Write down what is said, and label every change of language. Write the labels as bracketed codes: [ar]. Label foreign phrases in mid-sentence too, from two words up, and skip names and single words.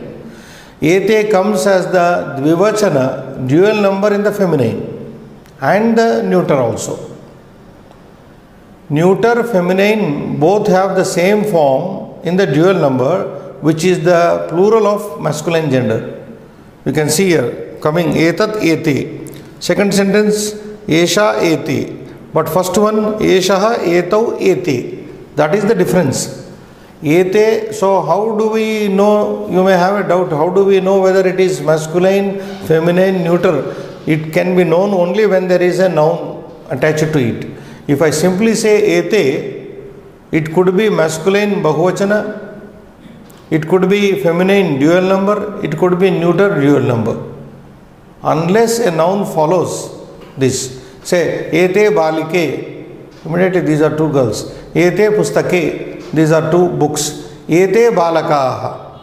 [en] Ete comes as the dvivachana, dual number in the feminine, and the neuter also. Neuter, feminine both have the same form in the dual number, which is the plural of masculine gender. You can see here coming [sa] एतत्, एते. [en] Second sentence, [sa] एषा, एते. [en] But first one, [sa] एषः, एतौ, एते. [en] That is the difference. Ete, so how do we know? You may have a doubt. How do we know whether it is masculine, feminine, neuter? It can be known only when there is a noun attached to it. If I simply say ete, it could be masculine bahuvachana, it could be feminine dual number, it could be neuter dual number. Unless a noun follows this, say [sa] एते बालिके, [en] immediately these are two girls. [sa] एते पुस्तके, [en] these are two books. [sa] एते बालकाः.